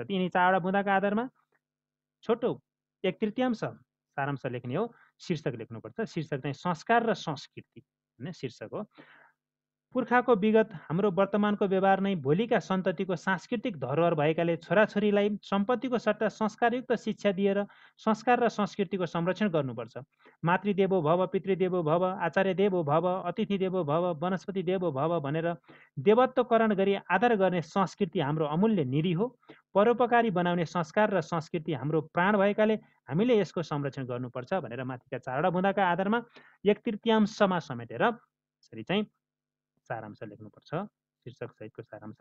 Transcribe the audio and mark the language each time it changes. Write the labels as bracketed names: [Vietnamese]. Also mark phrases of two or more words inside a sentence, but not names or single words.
[Nepali] यिनी 4वटा बुँदाका आधारमा छोटो 1/3 सारांश लेख्ने हो, शीर्षक लेख्नुपर्छ। शीर्षक चाहिँ संस्कार र संस्कृति भन्ने शीर्षक हो। पुर्खाको विगत हाम्रो वर्तमानको व्यवहार नै भोलिका सन्ततिको सांस्कृतिक धरोहर भएकाले छोराछोरीलाई सम्पत्तिको सट्टा संस्कारयुक्त शिक्षा दिएर संस्कार र संस्कृतिको संरक्षण गर्नुपर्छ। [Sanskrit] मातृदेवो भव, पितृदेवो भव, आचार्य देवो भव, अतिथि देवो भव, वनस्पति देवो भव [Nepali] भनेर देवत्वकरण गरी आदर गर्ने संस्कृति हाम्रो अमूल्य निधि हो। परोपकारी बनाउने संस्कार र संस्कृति हाम्रो प्राण भएकाले हामीले यसको संरक्षण गर्नुपर्छ भनेर माथिका 4वटा बुँदाका आधारमा 1/3 समेटेर यसरी चाहिँ सारांश लेख्नुपर्छ, शीर्षक सहितको सारांश।